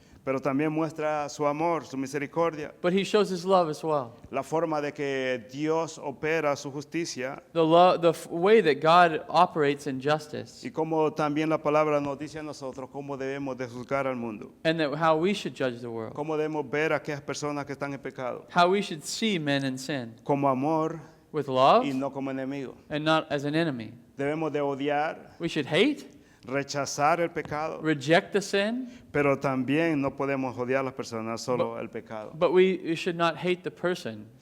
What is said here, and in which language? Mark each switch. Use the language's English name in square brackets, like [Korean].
[Spanish] Pero también muestra su amor, su misericordia, [English] But He shows His love as well. [Spanish] la forma de que Dios opera su justicia [English] The way that God operates in justice, [Spanish] y como también la palabra nos dice a nosotros cómo debemos de juzgar al mundo, [English] and that how we should judge the world, [Spanish] cómo debemos ver a aquellas personas que están en pecado, [English] how we should see men in sin [Spanish] como amor [English] with love [Spanish] y no como enemigo. [English] and not as an enemy. [Spanish] Debemos de odiar, [English] We should hate, [Spanish] rechazar el pecado, [English] reject the sin, [Spanish] pero también no podemos odiar a las personas, solo el pecado. [English] but we should not hate the person.